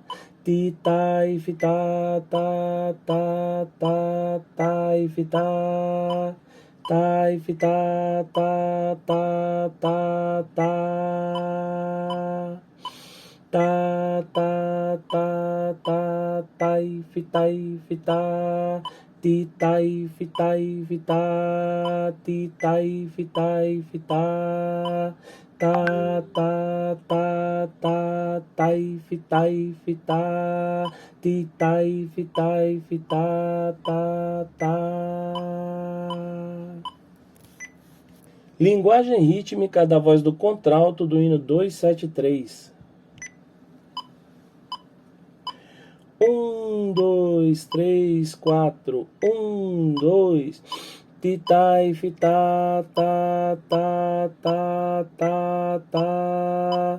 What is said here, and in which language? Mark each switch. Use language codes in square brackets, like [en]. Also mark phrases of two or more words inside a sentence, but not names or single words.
[pt] Titai, fita, ta, ta, ta, tai, fita. Tai, fita, ta, ta, ta, ta. Ta, ta, ta, ta, tai, fitai, fita. Ti, tai, fitai, fita. Ti, tai, fitai, fita. Ta, ta, ta, ta, tai, fitai, fita. Ti, tai, fitai, fita. Ta, ta. Linguagem rítmica da voz do contralto do hino 273. 1, 2, 3, 4. 1, 2. Titai, fita, ta, ta, ta, ta, ta.